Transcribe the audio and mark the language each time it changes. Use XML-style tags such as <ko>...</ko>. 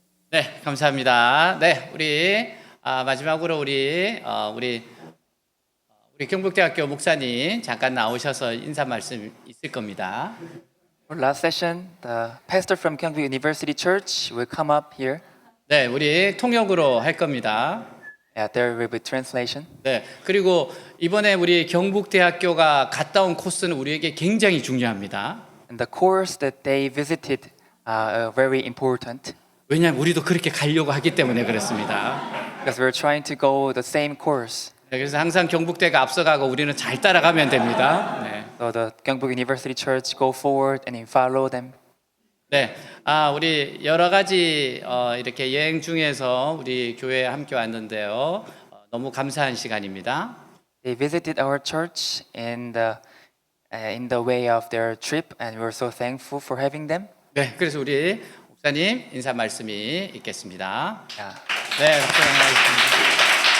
<ko>네, 감사합니다. 네, 우리 마지막으로 우리 경북대학교 목사님 잠깐 나오셔서 인사 말씀 있을 겁니다.</ko> <en>For last session, the pastor from Gyeongbuk University Church will come up here.</en> <ko>네, 우리 통역으로 할 겁니다.</ko> <en>Yeah, there will be translation.</en> <ko>네, 그리고 이번에 우리 경북대학교가 갔다 온 코스는 우리에게 굉장히 중요합니다.</ko> <en>And the course that they visited are very important</en> <ko>왜냐하면 우리도 그렇게 가려고 하기 때문에 그렇습니다.</ko> <en>because we're trying to go the same course.</en> <ko>네, 그래서 항상 경북대가 앞서가고 우리는 잘 따라가면 됩니다. 네.</ko> <en>So the Gyeongbuk University Church go forward and follow them.</en> <ko>네, 우리 여러 가지 이렇게 여행 중에서 우리 교회에 함께 왔는데요. 너무 감사한 시간입니다.</ko> <en>They visited our church in the way of their trip, and we're so thankful for having them.</en> <ko>네, 그래서 우리 목사님 인사 말씀이 있겠습니다.</ko> <en>Yeah.</en> <ko>네, 박수 한번 하겠습니다.</ko>